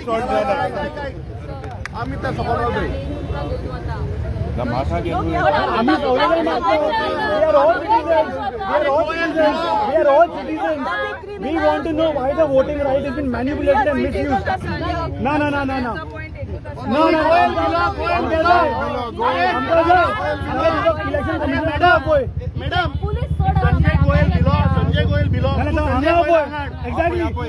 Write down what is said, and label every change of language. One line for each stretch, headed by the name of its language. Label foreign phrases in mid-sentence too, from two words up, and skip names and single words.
Konkani: आमी त्या सपोर्ट जाय।
English: We want to know why the voting right has been manipulated and misused. No. Madam, संजय गोयल below exactly